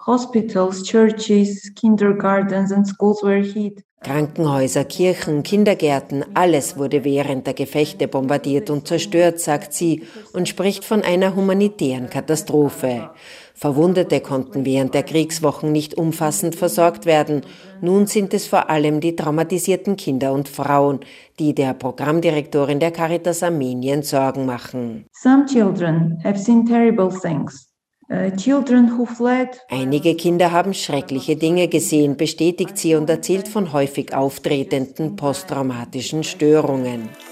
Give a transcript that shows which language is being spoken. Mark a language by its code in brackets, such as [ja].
[en] Hospitals, churches, kindergartens and schools were hit. [de] Krankenhäuser, Kirchen, Kindergärten, alles wurde während der Gefechte bombardiert und zerstört, sagt sie und spricht von einer humanitären Katastrophe. Verwundete konnten während der Kriegswochen nicht umfassend versorgt werden. Nun sind es vor allem die traumatisierten Kinder und Frauen, die der Programmdirektorin der Caritas Armenien Sorgen machen. [en] Some children have seen terrible things. Children who fled. [de] Einige Kinder haben schreckliche Dinge gesehen, bestätigt sie und erzählt von häufig auftretenden posttraumatischen Störungen.